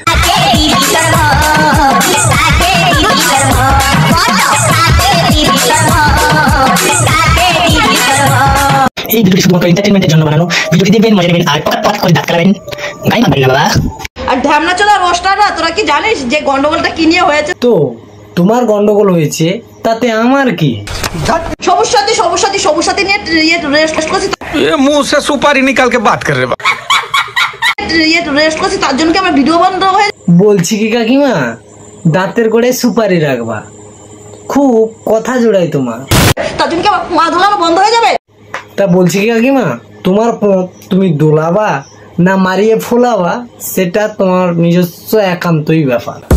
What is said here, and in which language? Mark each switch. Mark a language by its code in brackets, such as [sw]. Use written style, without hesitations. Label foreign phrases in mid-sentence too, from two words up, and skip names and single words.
[bn] এই ভিডিওটি শুধুমাত্র এন্টারটেইনমেন্টের জন্য বানানো। ভিডিওটি দেখবেন, মজা নেবেন আর পট করে দাঁত কাটাবেন। গাই মারবেন না বাবা। আর ঢ্যামনা চলা রোস্টাররা তোরা কি জানিস যে গন্ডগোলটা কি নিয়ে হয়েছে? তো তোমার গন্ডগোল হয়েছে, তাতে আমার কি? সবুজ সাথী নিয়ে রেস্ট করছি। [bho] ये मुंह से सुपारी निकाल के बात कर रहे बा। [bn] রেস্ট করছি, তার জন্য কি আমার ভিডিও বন্ধ হয়ে? বলছি কি কাকিমা, দাঁতের গোড়ে সুপারি রাখবা, খুব কথা জোড়াই তোমার। তার জন্য কি আমার মা ধোলানো বন্ধ হয়ে যাবে? তা বলছি কি কাকিমা, তোমার তুমি দোলাবা না মারিয়ে ফোলাবা, সেটা তোমার নিজস্ব একান্তই ব্যাপার।